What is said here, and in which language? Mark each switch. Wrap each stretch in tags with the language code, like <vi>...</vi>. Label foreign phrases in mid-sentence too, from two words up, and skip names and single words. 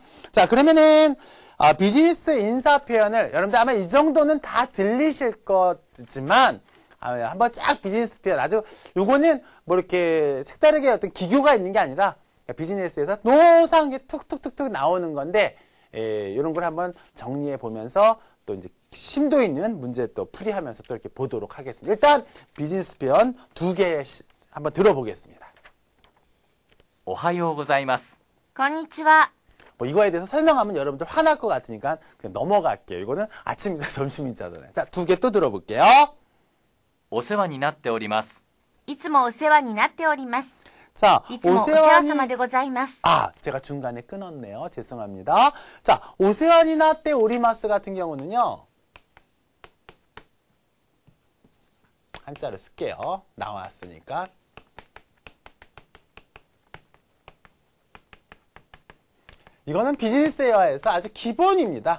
<ko>자, 그러면은 비즈니스 인사 표현을 여러분들 아마 이 정도는 다 들리실 거지만 한번 쫙 비즈니스 표현 아주 요거는 뭐 이렇게 색다르게 어떤 기교가 있는 게 아니라 비즈니스에서 노상 툭툭툭툭 나오는 건데 이런 걸 한번 정리해 보면서 또 이제 심도 있는 문제 또 풀이하면서 또 이렇게 보도록 하겠습니다. 일단 비즈니스 표현 2개 한번 들어보겠습니다.</ko> <ja>おはようございます。こんにちは。</ja> <ko>뭐 이거에 대해서 설명하면 여러분들 화날 것 같으니까 그냥 넘어갈게요. 이거는 아침 인사, 점심 인사잖아요. 자, 2개 또 들어볼게요.</ko> <ja>お世話になっております。いつもお世話になっております。</ja> <ko>자,</ko> <ja>いつもお世話様でございます。</ja> <ko>제가 중간에 끊었네요. 죄송합니다. 자,</ko> <ja>お世話に なって おります</ja> <ko>같은 경우는요. 한자를 쓸게요. 나왔으니까. 이거는 비즈니스 회화에서 아주 기본입니다.</ko>